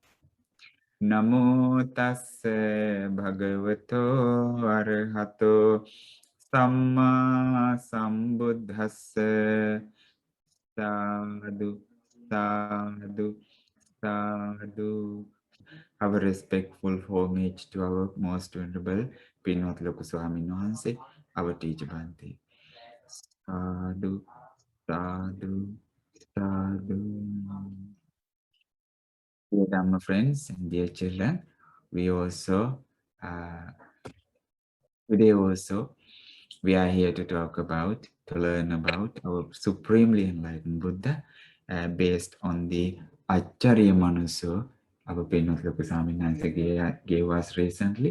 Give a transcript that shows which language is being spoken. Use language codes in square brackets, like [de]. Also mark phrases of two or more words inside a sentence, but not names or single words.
[pi] Namo tassa bhagavato arahato samma sambuddhassa. Sadhu, sadhu, sadhu. [en] Our respectful homage to our most venerable Pinot Lokuswami Nohanse, our teacher Bhante. [pi] Sadhu, sadhu, sadhu. [en] Dear Dhamma friends and dear children, we also, today also, we are here to talk about, to learn about our supremely enlightened Buddha based on the Acharya Manuso, our Pinot Lokusami gave us recently.